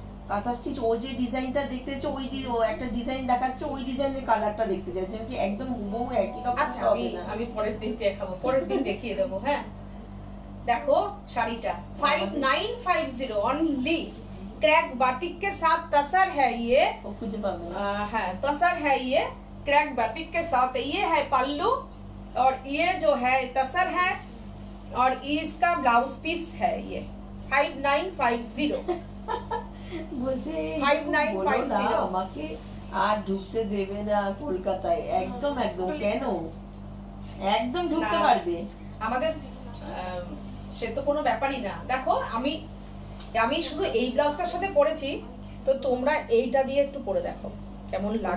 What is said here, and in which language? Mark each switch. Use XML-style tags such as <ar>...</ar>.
<bn>কাঁথা স্টিচ, ও যে ডিজাইনটা দেখতে চাইছে, ও একটা ডিজাইন দেখাচ্ছে, ওই ডিজাইনের কালারটা দেখতে চাইছে, যে একদম হুবহু একই রকম। আচ্ছা আমি পরের দিন দেখাবো, পরের দিন দেখিয়ে দেবো। হ্যাঁ দেখো শাড়িটা 5950 অনলি,</bn> <hi>क्रैक बाटिक के साथ तसर है ये, हाँ तसर है ये क्रैक बाटिक के साथ। ये है पल्लू और ये जो है तसर है और इसका ब्लाउज पीस है ये 5950</hi> <bn>বলছে 5950 আমাকে আর ঢুকতে দেবে না কলকাতায়, একদম একদম কেন একদম ঢুকতে পারবে আমাদের সে তো কোনো ব্যাপারই না। দেখো আমি আমি শুধু এই ব্লাউজটার সাথে পরেছি, তো তোমরা এইটা দিয়ে একটু পরে দেখো কেমন লাগবে।</bn>